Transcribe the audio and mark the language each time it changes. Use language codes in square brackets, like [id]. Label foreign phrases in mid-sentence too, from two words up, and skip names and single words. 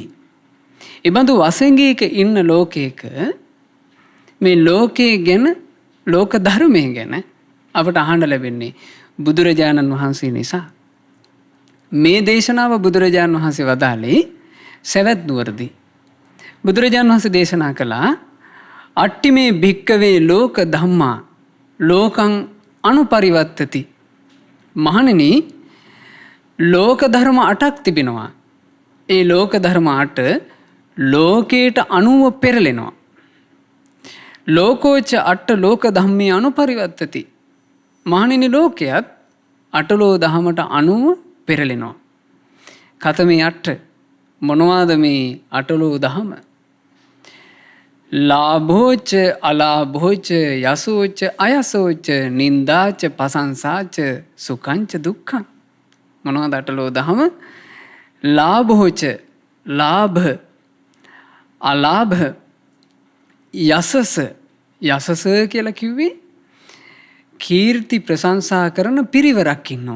[si] ඒ බඳු වසඟයක ඉන්න ලෝකයක මේ ලෝකයේ ගැන ලෝක ධර්මයේ ගැන අපට අහන්න ලැබෙන්නේ බුදුරජාණන් වහන්සේ නිසා. මේ දේශනාව බුදුරජාණන් වහන්සේ වදාළේ සවැත් නුවරදී. බුදුරජාණන් වහන්සේ දේශනා කළා [pi] අට්ටි මේ භික්කවේ ලෝක ධම්මා ලෝකං අනුපරිවත්තති. [si] මහණෙනි ලෝක ධර්ම 8ක් තිබෙනවා. ඒ ලෝක ධර්ම 8 ලෝකයට අනුව පෙරලෙනවා. [pi] ලෝකෝච අට්ඨ ලෝක ධම්මේ අනුපරිවත්තති. [si] මහණෙනි ලෝකයත් අටලෝ දහමට අනුව පෙරලෙනවා. [pi] කතමේ අට්ඨ [si] මොනවාද මේ අටලෝ දහම? [pi] ලාභෝච අලාභෝච යසෝච අයසෝච නින්දාච පසංසාච සුඛංච දුක්ඛං. [si] මොනවද අටලෝ දහම? ලාභෝච ලාභ අලාභ යසස යසස කියලා කිව්වේ කීර්ති ප්‍රශංසා කරන පිරිවරක් ඉන්නවා.